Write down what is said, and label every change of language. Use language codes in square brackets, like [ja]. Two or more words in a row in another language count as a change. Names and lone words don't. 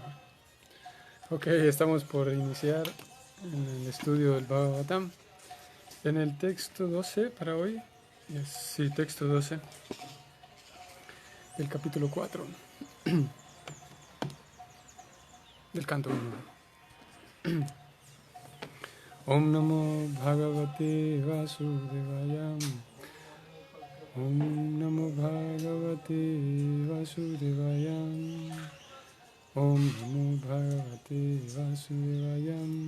[es] Ok, estamos por iniciar en el estudio del Bhagavatam. En el texto 12 para hoy. Sí, texto 12 del capítulo 4 del canto 1. [sa] Om Namo Bhagavate Vasudevaya. Om Namo Bhagavate Vasudevaya. Om Namo Bhagavate Vasudevaya.